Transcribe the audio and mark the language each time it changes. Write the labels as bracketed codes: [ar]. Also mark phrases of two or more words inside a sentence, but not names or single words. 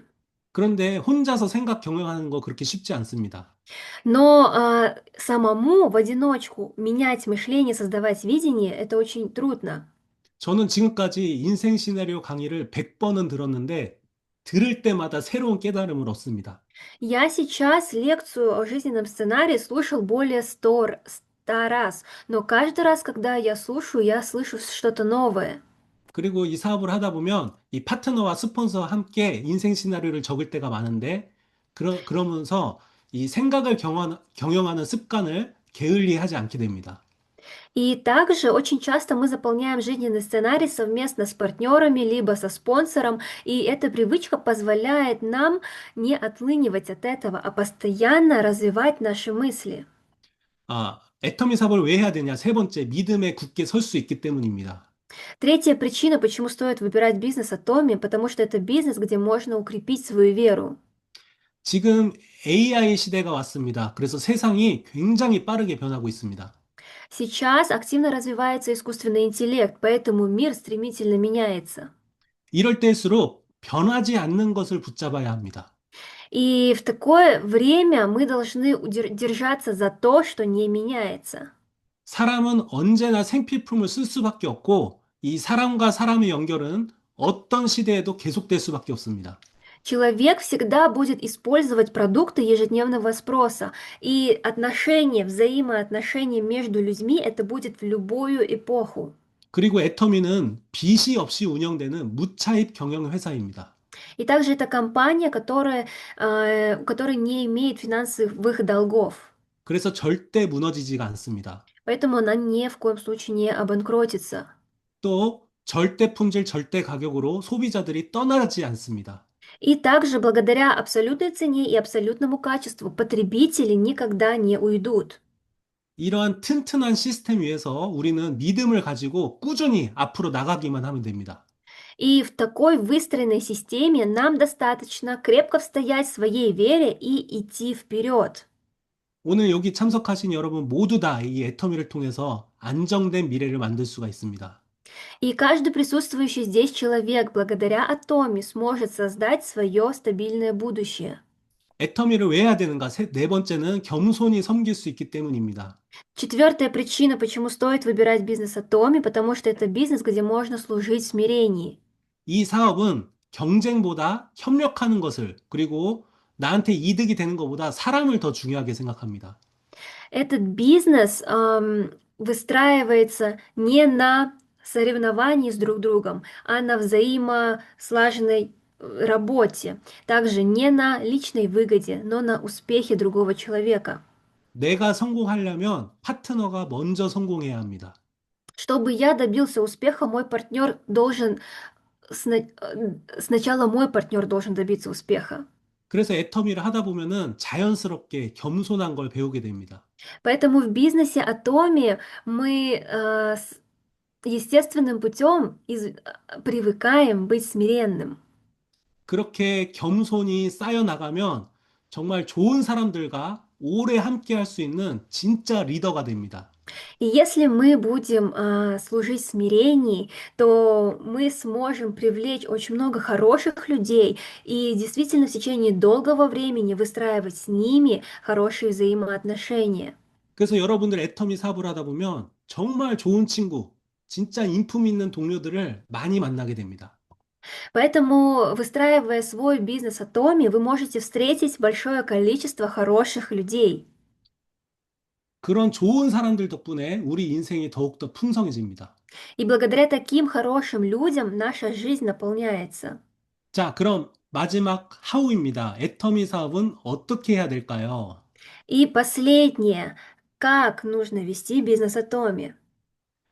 [ko] 그런데 혼자서 생각 경영하는 거 그렇게 쉽지 않습니다. [ru] Но самому в одиночку менять мышление, создавать видение, это очень трудно. [ko] 저는 지금까지 인생 시나리오 강의를 100번은 들었는데 들을 때마다 새로운 깨달음을 얻습니다. [ru] Я сейчас лекцию о жизненном сценарии слушал более 100 раз, но каждый раз, когда я слышу что-то новое. [ko] 그리고 이 사업을 하다 보면 이 파트너와 스폰서와 함께 인생 시나리오를 적을 때가 많은데 그러면서 이 생각을 경영하는 습관을 게을리 하지 않게 됩니다. [ru] И также очень часто мы заполняем жизненный сценарий совместно с партнерами, либо со спонсором, и эта привычка позволяет нам не отлынивать от этого, а постоянно развивать наши мысли. [ko] 애터미 사업을 왜 해야 되냐? 세 번째, 믿음에 굳게 설 수 있기 때문입니다. [ru] Третья причина, почему стоит выбирать бизнес Atomi, потому что это бизнес, где можно укрепить свою веру. [ko] 지금 AI 시대가 왔습니다. 그래서 세상이 굉장히 빠르게 변하고 있습니다. [ru] Сейчас активно развивается искусственный интеллект, поэтому мир стремительно меняется. [ko] 이럴 때일수록 변하지 않는 것을 붙잡아야 합니다. [ru] И в такое время мы должны держаться за то, что не меняется. [ko] 사람은 언제나 생필품을 쓸 수밖에 없고 이 사람과 사람의 연결은 어떤 시대에도 계속될 수밖에 없습니다. [ru] Человек всегда будет использовать продукты ежедневного спроса, и взаимоотношения между людьми это будет в любую эпоху. [ko] 그리고 애터미는 빚이 없이 운영되는 무차입 경영 회사입니다. [ru] И также это компания, которая не имеет финансовых долгов. [ko] 그래서 절대 무너지지가 않습니다. [ru] Поэтому она ни в коем случае не обанкротится. [ko] 또 절대 품질, 절대 가격으로 소비자들이 떠나지 않습니다. [ru] И также благодаря абсолютной цене и абсолютному качеству потребители никогда не уйдут. [ko] 이러한 튼튼한 시스템 위에서 우리는 믿음을 가지고 꾸준히 앞으로 나가기만 하면 됩니다. [ru] И в такой выстроенной системе нам достаточно крепко стоять в своей вере и идти вперед. [ko] 오늘 여기 참석하신 여러분 모두 다 이 애터미를 통해서 안정된 미래를 만들 수가 있습니다. [ru] И каждый присутствующий здесь человек благодаря Атоме сможет создать свое стабильное будущее. [ko] 애터미를 왜 해야 되는가? 네 번째는 겸손히 섬길 수 있기 때문입니다. [ru] Четвертая причина, почему стоит выбирать бизнес Атоме, потому что это бизнес, где можно служить в смирении. [ko] 이 사업은 경쟁보다 협력하는 것을 그리고 나한테 이득이 되는 것보다 사람을 더 중요하게 생각합니다. [ru] Этот бизнес выстраивается не на соревновании с друг другом, а на взаимослаженной работе. Также не на личной выгоде, но на успехе другого человека. [ko] 내가 성공하려면 파트너가 먼저 성공해야 합니다. [ru] Чтобы я добился успеха, сначала мой партнер должен добиться успеха. [ko] 그래서 애터미를 하다 보면은 자연스럽게 겸손한 걸 배우게 됩니다. [ru] Поэтому в бизнесе Atomi мы естественным путем привыкаем быть смиренным. [ko] 그렇게 겸손히 쌓여 나가면 정말 좋은 사람들과 오래 함께 할 수 있는 진짜 리더가 됩니다. [ru] И если мы будем служить в смирении, то мы сможем привлечь очень много хороших людей и действительно в течение долгого времени выстраивать с ними хорошие взаимоотношения. [ko] 그래서 여러분들 애터미 사업을 하다 보면 정말 좋은 친구, 진짜 인품 있는 동료들을 많이 만나게 됩니다. [ru] Поэтому, выстраивая свой бизнес Atomi, вы можете встретить большое количество хороших людей. [ko] 그런 좋은 사람들 덕분에 우리 인생이 더욱더 풍성해집니다. [ru] И благодаря таким хорошим людям наша жизнь наполняется. [ko] 자, 그럼 마지막 하우입니다. 애터미 사업은 어떻게 해야 될까요? [ru] И последнее, как нужно вести бизнес Atomi.